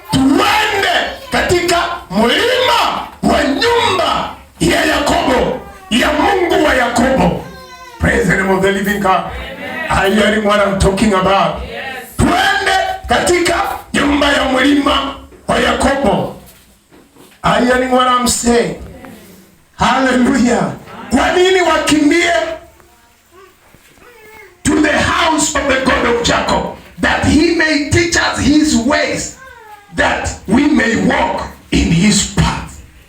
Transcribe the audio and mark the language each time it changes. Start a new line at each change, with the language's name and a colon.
Swahili: Tuende katika mlima wa nyumba ya Yakobo, ya Mungu wa Yakobo.
English: Praise the name of the living God. Are you hearing what I'm talking about? Yes.
Swahili: Tuende katika nyumba ya mlima wa Yakobo.
English: Are you hearing what I'm saying? Hallelujah.
Swahili: Kwa nini wakimbie?
English: To the house of the God of Jacob, that he may teach us his ways, that we may walk in his path.